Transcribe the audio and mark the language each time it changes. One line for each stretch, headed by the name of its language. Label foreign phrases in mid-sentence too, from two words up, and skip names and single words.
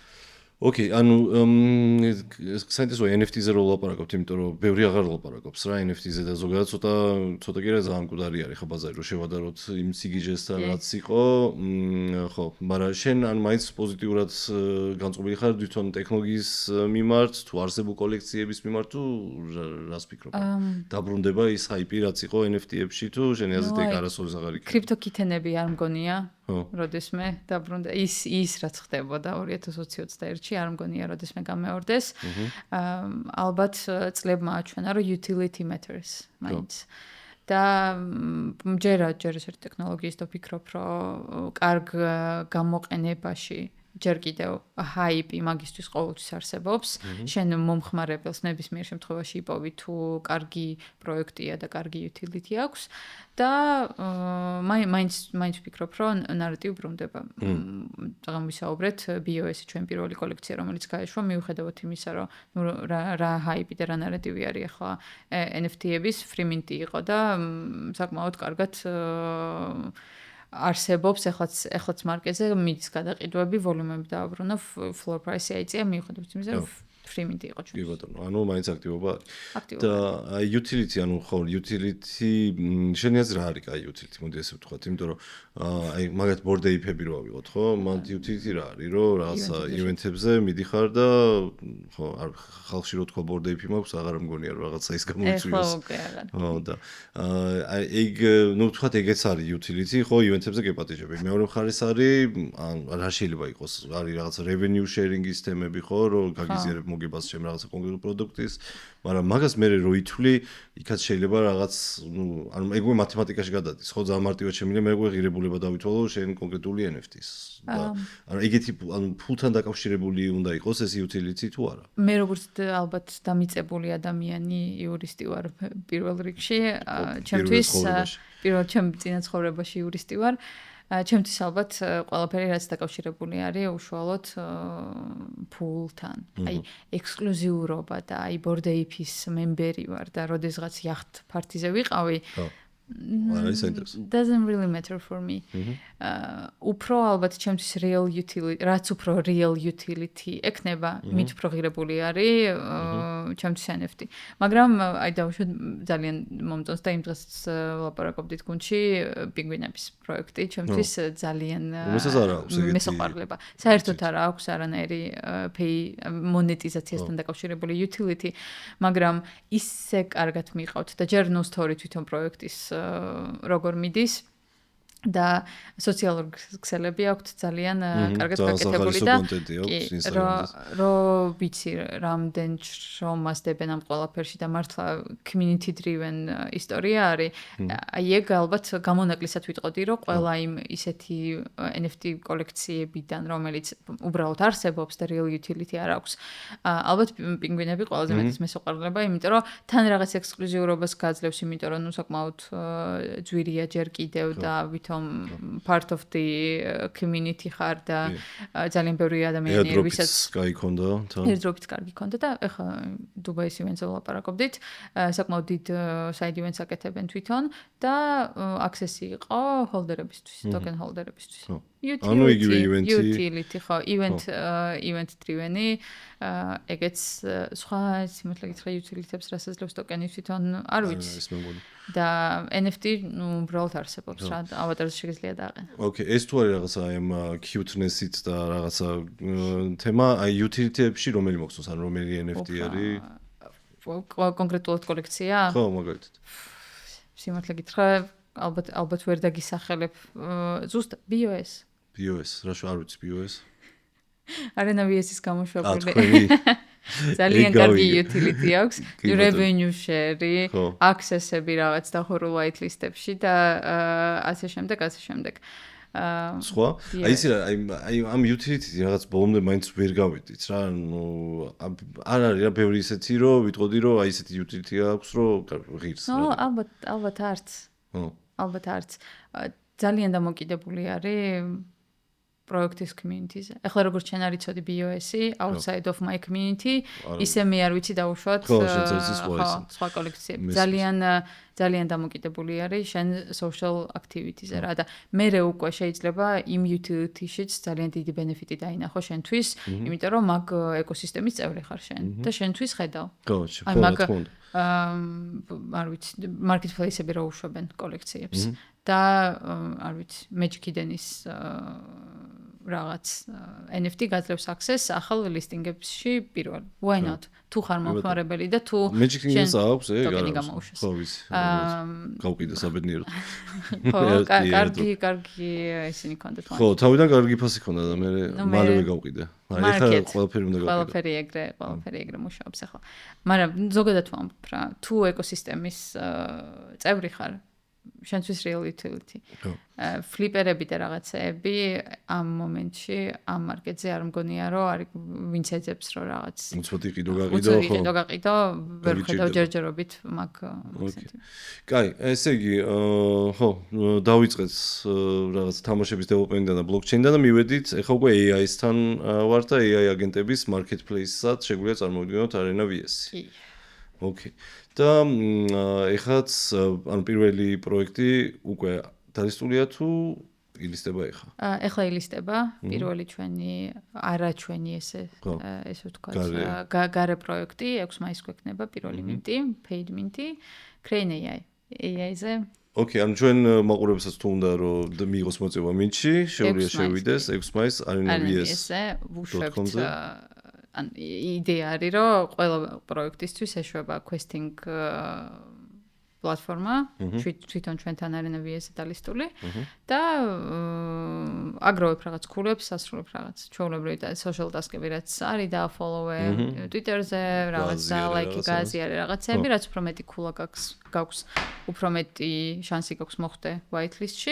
Georgian: ოკეი, ანუ საინტერესოა NFT-ზე რო ვლაპარაკობთ, იმიტომ რომ ბევრი აღარ ვლაპარაკობს რა NFT-ზე და ზოგადად ცოტა კი რა ძალიან მკვდარი არის ხო ბაზარი რომ შევადაროთ იმ სიგიჟესთან რაც იყო, ხო, მაგრამ შენ ან მაინც პოზიტიურად განწყობილი ხარ თვითონ ტექნოლოგიის მიმართ, თუ არსებულ კოლექციების მიმართ თუ რას ფიქრობ? დაბრუნდება ის ჰაიპი რაც იყო NFT-ებში თუ შენი აზრით ეგ არასოდეს აღარ იქნება? კრიპტოკითენები არ მგონია. როდესმე დაბრუნდა ის რაც ხდებოდა 2021-ში არ მგონია როდესმე გამეორდეს. ალბათ წლებმა აჩვენა რომ
English: utility matters
Georgian: მაინც. და ჯერ ესეთი ტექნოლოგიის და ვფიქრობ რომ კარგ გამოყენებაში ჯერ კიდევ ჰაიპი მაგისტვის ყოველთვის არსებობს. შენ მომხმარებელს ნებისმიერ შემთხვევაში იპოვი თუ კარგი პროექტია და კარგი utility აქვს და მაინც ვფიქრობ რომ ნარატივი ბრუნდება. წაღამ ვისაუბრეთ BOS-ი ჩვენ პირველი კოლექცია რომელიც გაეშვა მიუხედავად იმისა რომ რა ჰაიპი და რა ნარატივი არის ახლა NFT-ების free-mint იყო და საკმაოდ კარგად არსებობს ეხლაც მარკეტზე მიდის გადაყიდვები, ვოლუმები დააბრუნა,
English: floor price-
Georgian: ი აიწია მიუხედავად იმისა რომ free-mint იყო ჩვენ. კი ბატონო, ანუ მაინც აქტივობა არის. და utility, ანუ ხო, utility შენი აზრით რა არის კაი utility, მოდი ესე ვთქვათ, იმიტომ რომ აი მაგათ
English: board ape-
Georgian: ები რო ავიღოთ, ხო? მან utility რა არის, რომ რაღაცა event-ებზე მიდიხარ და ხო, ხალხში რო თქვა
English: board ape
Georgian: მაქვს, აღარ მგონია რომ რაღაცა ის გამოიწვიოს. ხო, და აი ეგ, ნუ ვთქვათ ეგეც არის utility, ხო, event-ებზე გეპატიჟები. მეორე მხარეს არის, ან რა შეიძლება იყოს, არის რაღაცა
English: revenue sharing-
Georgian: ის თემები, ხო, რომ გაგიზიარებ მოგებას ჩემ რაღაცა კონკრეტულ პროდუქტის, მაგრამ მაგას მე რო ითვლი, იქაც შეიძლება რაღაც, ნუ, ანუ ეგ მათემატიკაში გადადის, ხო, ძალიან მარტივად შემიძლია მე ღირებულება დავითვალო შენ კონკრეტული NFT-ს. და ანუ ეგეთი ანუ ფულთან დაკავშირებული უნდა იყოს ეს utility თუ არა? მე როგორც ალბათ დამიწებული ადამიანი, იურისტი ვარ პირველ რიგში, ჩემთვის ჩემ წინა ცხოვრებაში იურისტი ვარ. ჩემთვის ალბათ ყველაფერი რაც დაკავშირებული არის უშუალოდ ფულთან. აი ექსკლუზიურობა და აი
English: board ape-
Georgian: ის მემბერი ვარ და როდესღაც
English: yacht party-
Georgian: ზე ვიყავი.
English: Doesn't really matter for me.
Georgian: უფრო ალბათ ჩემთვის
English: real utility,
Georgian: რაც უფრო
English: real utility
Georgian: ექნება, მით უფრო ღირებული არის ჩემთვის NFT. მაგრამ აი დავუშვათ ძალიან მომწონს და იმ დღეს ვლაპარაკობდით გუნდში პინგვინების პროექტი, ჩემთვის ძალიან მესაყვარლება. საერთოდ არ აქვს არანაირი მონეტიზაციასთან დაკავშირებული utility, მაგრამ ისე კარგად მიყავთ და ჯერ ნუ story თვითონ პროექტის როგორ მიდის და სოციალური ქსელები აქვთ ძალიან კარგად გაკეთებული და რო ვიცი რამდენ შრომას დებენ ამ ყველაფერში და მართლა
English: community driven
Georgian: ისტორია არის აი ეგ ალბათ გამონაკლისად ვიტყოდი რომ ყველა იმ ისეთი NFT კოლექციებიდან რომელიც უბრალოდ არსებობს და
English: real utility
Georgian: არ აქვს ალბათ პინგვინები ყველაზე მეტად მესაყვარლება იმიტომ რომ თან რაღაც ექსკლუზიურობას გაძლევს იმიტომ რომ ნუ საკმაოდ ძვირია ჯერ კიდევ და
English: part of the community
Georgian: ხარ და ძალიან ბევრი ადამიანი ვისაც გაიქონდა airdrop-იც კარგი ქონდა და ეხლა დუბაის events-ზე ვლაპარაკობდით საკმაოდ დიდ
English: side events
Georgian: აკეთებენ თვითონ და access-ი იყო holder-ებისთვის,
English: token holder-
Georgian: ებისთვის. Utility ხო,
English: event driven-
Georgian: ი ეგეც სხვა სიმართლე გითხრა utility-ებს რასაც ძლევს token-ი თვითონ არ ვიცი. და NFT ნუ უბრალოდ არსებობს რა ავატარზე შეგიძლია დააყენო. Okay, ეს თუ არის რაღაცა აი ამ cuteness-ით და რაღაცა თემა, აი utility-ებში რომელი მოგწონს, ან რომელი NFT არის? კონკრეტულად კოლექცია? ხო, მაგალითად. სიმართლე გითხრა, ალბათ ვერ დაგისახელებ. ზუსტად BOS. BOS, რა შე არ ვიცი BOS? Arena VS-ის გამოშვებული. ძალიან კარგი utility აქვს,
English: revenue share,
Georgian: access-ები რაღაც დახურულ whitelist-ებში და ასე შემდეგ. სხვა? აი ისე აი ამ utility-ი რაღაც ბოლომდე მაინც ვერ გავედით რა, ნუ არ არის რა ბევრი ისეთი რომ ვიტყოდი რომ აი ესეთი utility აქვს რომ ღირს. ნუ ალბათ არც. ალბათ არც. ძალიან დამოკიდებული არის პროექტის community-ზე. ეხლა როგორც შენ არ იცოდი BOS-ი,
English: outside of my community,
Georgian: ისე მე არ ვიცი დაუშვათ სხვა კოლექციები. ძალიან დამოკიდებული არის შენ
English: social activity-
Georgian: ზე რა და მერე უკვე შეიძლება იმ utility-შიც ძალიან დიდი benefit-ი დაინახო შენთვის, იმიტომ რომ მაგ ეკოსისტემის წევრი ხარ შენ და შენთვის ხედავ. აი მაგ არ ვიცი, marketplace-ები რო უშვებენ კოლექციებს და არ ვიცი, Magic Eden-ის რაღაც NFT გაძლევს access ახალ listing-ებში პირველ.
English: Why not?
Georgian: თუ ხარ მომხმარებელი და თუ შენ აქვს ეგ ტოკენი გამოუშვეს. ხო ვიცი. გავყიდა საბედნიეროდ. ხო, კარგი ისინი კონდეთ. ხო, თავიდან კარგი ფასი ქონდა და მე მალევე გავყიდა. აი ეხლა ყველაფერი უნდა გავყიდე. ყველაფერი ეგრე მუშაობს ახლა. მაგრამ ზოგადად ვამბობ რა, თუ ეკოსისტემის წევრი ხარ შენთვის
English: real utility.
Georgian: ფლიპერები და რაღაცეები ამ მომენტში ამ მარკეტზე არ მგონია რომ არის ვინც ეძებს რომ რაღაც უცბად იყიდო გაყიდო ვერ ხედავ ჯერჯერობით მაგ კაი ესე იგი ხო დავიწყეთ რაღაც თამაშების დეველოპმენტიდან და ბლოკჩეინიდან და მივედით ეხლა უკვე AI-სთან ვარ და AI აგენტების marketplace-ად შეგვიძლია წარმოვიდგინოთ Arena VS-ი. Okay. და ეხლაც ანუ პირველი პროექტი უკვე დარესტულია თუ ილისტება ეხლა? ეხლა ილისტება პირველი ჩვენი ესე ვთქვათ გარე პროექტი 6 მაისს გვექნება პირველი minti, paid minti, Crane AI. AI-ზე Okay, ანუ ჩვენ მაყურებელსაც თუ უნდა რომ მიიღოს მოწვევა minti-ში, შეუძლია შევიდეს 6 მაისს Arena VS-ზე ვუშვებთ ან იდეა არის რომ ყველა პროექტისთვის ეშვება questing პლატფორმა, თვითონ ჩვენთან Arena VS-ზე დალისტული და აგროვებ რაღაც ქულებს, ასრულებ რაღაც ჩვეულებრივი და
English: social task-
Georgian: ები რაც არის და follow-ე Twitter-ზე, რაღაც და like-ი გააზიარე რაღაცები, რაც უფრო მეტი ქულა გაქვს, უფრო მეტი შანსი გაქვს მოხვდე whitelist-ში.